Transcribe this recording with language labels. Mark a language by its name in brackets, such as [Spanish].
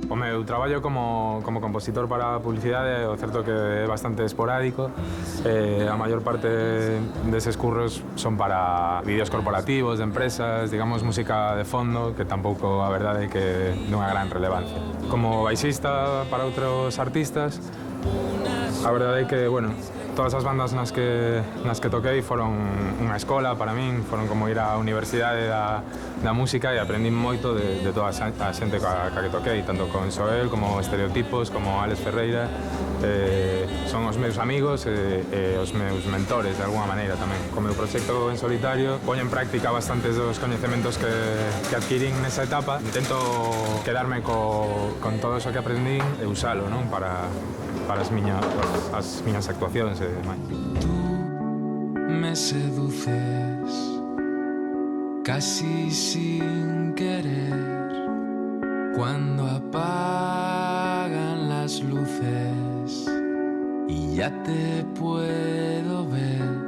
[Galician] Eu traballo como compositor para publicidade, o certo que é bastante esporádico. A maior parte deses curros son para vídeos corporativos, de empresas, digamos, música de fondo, que tampouco a verdade é que dunha gran relevancia. Como baixista para outros artistas, a verdade é que, Todas as bandas nas que toquei foron unha escola para min, foron como ir á universidade da música e aprendín moito de toda a xente ca que toquei, tanto con Soel como Estereotipos, como Alex Ferreira. Son os meus amigos e os meus mentores, de alguma maneira tamén. Co meu proxecto en solitario poño en práctica bastantes dos coñecementos que adquirín nesa etapa. Intento quedarme con todo eso que aprendín e usalo, non? Para as miñas actuacións e demais. [Spanish] Tú me seduces casi sin querer cuando apagan las luces y ya te puedo ver.